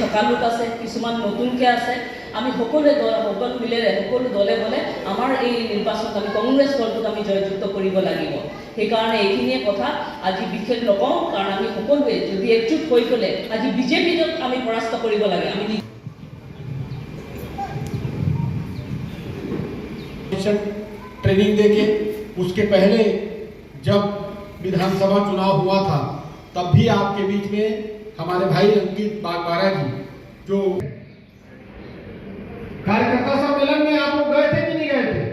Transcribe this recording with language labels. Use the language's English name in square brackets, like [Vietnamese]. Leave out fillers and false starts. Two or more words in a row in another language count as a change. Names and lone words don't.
[Assamese] থকা লোক আছে, কিছুমান নতুনকৈ আছে। আমি সকলো মিলেৰে সকলো দলে বলে আমাৰ এই নিৰ্বাচনত আমি কংগ্ৰেছ দলটোক আমি জয়যুক্ত কৰিব লাগিব। সেইকাৰণে এইখিনিয়ে কথা আজি বিশেষ নকওঁ, কাৰণ আমি সকলোৱে যদি একজুট হৈ গ'লে আজি বিজেপিক আমি পৰাস্ত কৰিব লাগে। আমি [Hindi] ट्रेनिंग देके उसके पहले जब विधानसभा चुनाव हुआ था तब भी आपके बीच में हमारे भाई अंकित बागवारा जी जो कार्यकर्ता सम्मेलन में आप लोग गए थे कि नहीं गए थे?